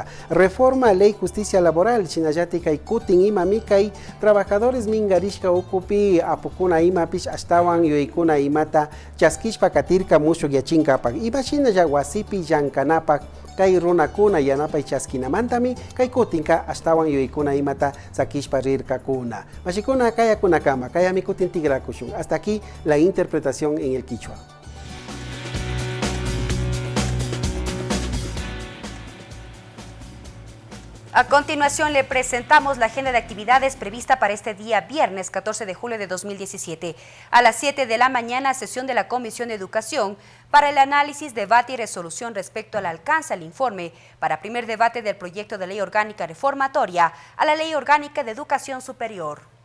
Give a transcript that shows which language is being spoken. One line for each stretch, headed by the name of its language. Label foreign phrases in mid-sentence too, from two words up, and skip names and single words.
Spanish: Reforma ley justicia laboral
Quechua: shinallati kay kutin imami kay trabajadores mingarishka ukupi apukuna imapish ashtawan yuykuna imata chaskishpa katirka mushuk yachinkapak imashina ya wasipi llankanapak kay runakuna yanapay chaskinamantami kay kutinka ashtawan yuykuna imata sakishpa rirkakuna. Mashikuna kaya kunakama, kaya mi kutin tigrakushun.
Spanish: Hasta aquí la interpretación en el quichua. A continuación le presentamos la agenda de actividades prevista para este día viernes 14 de julio de 2017. A las 7 de la mañana, sesión de la Comisión de Educación para el análisis, debate y resolución respecto al alcance al informe para primer debate del proyecto de ley orgánica reformatoria a la Ley Orgánica de Educación Superior.